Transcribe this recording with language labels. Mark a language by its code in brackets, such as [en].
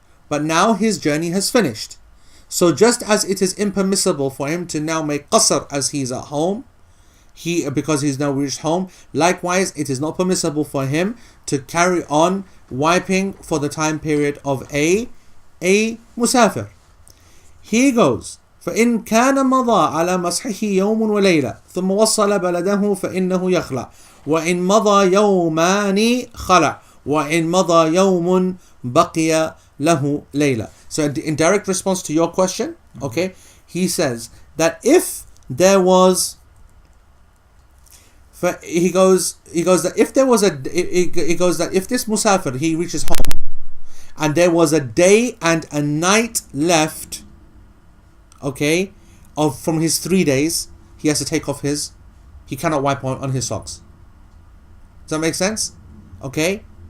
[en] But now his journey has finished. So just as it is impermissible for him to now make qasr as he's at home, because he's now reached home, likewise it is not permissible for him to carry on wiping for the time period of a musafir. He goes, [ar] فإن كان مضى على مسحه يوم وليلة ثم وصل بلده فإنه يخلع وإن مضى يومان خلع وإن مضى يوم بقي له ليلة. [en] So in direct response to your question, okay, he says that if there was, he goes that if there was he goes that if this musafir, he reaches home and there was a day and a night left, okay, from his 3 days, he has to take off he cannot wipe on his socks. Does that make sense? Okay.